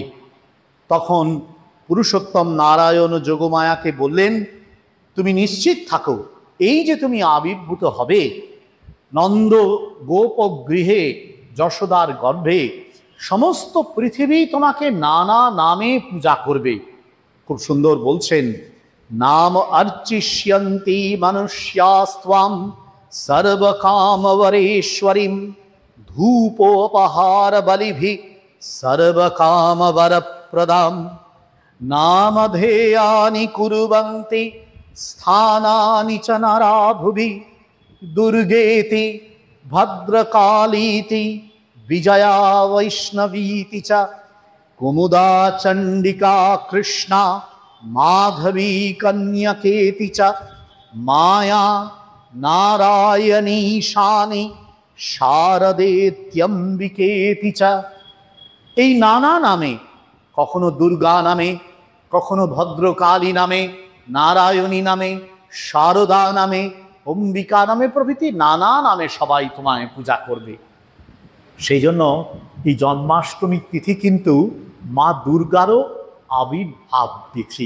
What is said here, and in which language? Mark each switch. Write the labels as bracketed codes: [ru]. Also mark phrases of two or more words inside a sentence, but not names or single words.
[bn] তখন পুরুষোত্তম নারায়ণ যোগমায়াকে বললেন, তুমি নিশ্চিত থাকো, এই যে তুমি আবির্ভূত হবে নন্দ গোপগৃহে যশোদার গর্ভে, সমস্ত পৃথিবী তোমাকে নানা নামে পূজা করবে। খুব সুন্দর বলছেন, [sa] নাম অর্চিষ্যন্তি মনুষ্যাস্ত্বাম সর্বকামবরেশ্বরীম ধূপোপহার বলিভি সর্বকামবরপ্রদাম নামধেয়ানি কুর্বন্তি স্থানানি চ নরা ভুবি দুর্গেতি ভদ্রকালীতি বিজয়া বৈষ্ণবীতি চ কুমুদা চণ্ডিকা কৃষ্ণা মাধবী কন্যকেতি চ মায়া নারায়ণী শানি শারদেত্যম্বিকেতি চ। [bn] এই নানা নামে, কখনো দুর্গা নামে, কখনো ভদ্রকালী নামে, নারায়ণী নামে, শারদা নামে, অম্বিকা নামে প্রভৃতি নানা নামে সবাই তোমায় পূজা করবে। সেই জন্য এই জন্মাষ্টমী তিথি কিন্তু মা দুর্গারও আবির্ভাব তিথি।